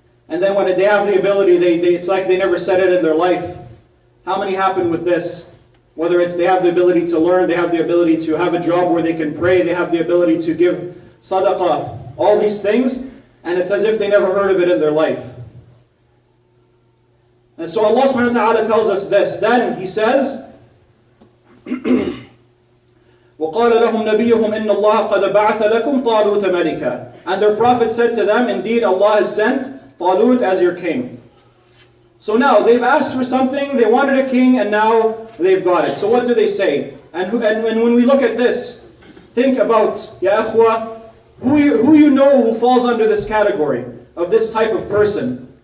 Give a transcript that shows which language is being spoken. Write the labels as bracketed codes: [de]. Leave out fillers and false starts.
[en] And then when they have the ability, it's like they never said it in their life. How many happen with this? Whether it's they have the ability to learn, they have the ability to have a job where they can pray, they have the ability to give sadaqah, all these things, and it's as if they never heard of it in their life. And so Allah subhanahu wa ta'ala tells us this. Then He says, [ar] وَقَالَ لَهُمْ نَبِيُّهُمْ إِنَّ اللَّهَ قَدْ بَعَثَ لَكُمْ طَالُوتَ مَلِكًا. [en] And their prophet said to them, indeed Allah has sent Tâlût as your king. So now they've asked for something, they wanted a king, and now they've got it. So what do they say? And when we look at this, think about, ya akhwa, who you know who falls under this category of this type of person.